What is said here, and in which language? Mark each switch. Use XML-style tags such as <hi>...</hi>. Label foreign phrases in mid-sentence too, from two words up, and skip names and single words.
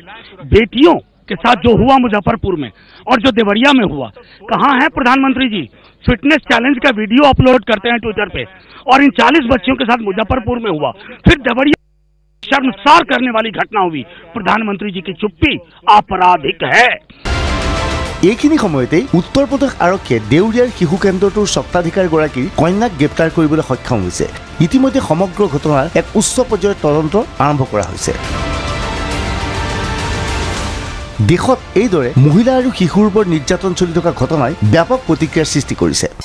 <hi>बेटियों के साथ जो हुआ मुजफ्फरपुर में और जो देवरिया में हुआ, कहाँ है प्रधानमंत्री जी?</hi> <en>fitness challenge</en> <hi>का वीडियो अपलोड करते हैं ट्विटर पे, और इन 40 बच्चियों के साथ मुजफ्फरपुर में हुआ, फिर देवरिया शर्मसार करने वाली घटना हुई। प्रधानमंत्री जी की चुप्पी आपराधिक है।</hi> <as>এইখিনি সময়তে উত্তৰ প্ৰদেশ আৰক্ষীয়ে দেউৰিয়াৰ শিশু কেন্দ্ৰটোৰ স্বত্বাধিকাৰীগৰাকীৰ কন্যাক গ্ৰেপ্তাৰ কৰিবলৈ সক্ষম হৈছে। ইতিমধ্যে সমগ্ৰ ঘটনাৰ এক উচ্চ পৰ্যায়ৰ তদন্ত আৰম্ভ কৰা হৈছে। দেশত এইদৰে মহিলা আৰু শিশুৰ ওপৰত নিৰ্যাতন চলি থকা ঘটনাই ব্যাপক প্ৰতিক্ৰিয়াৰ সৃষ্টি কৰিছে।</as>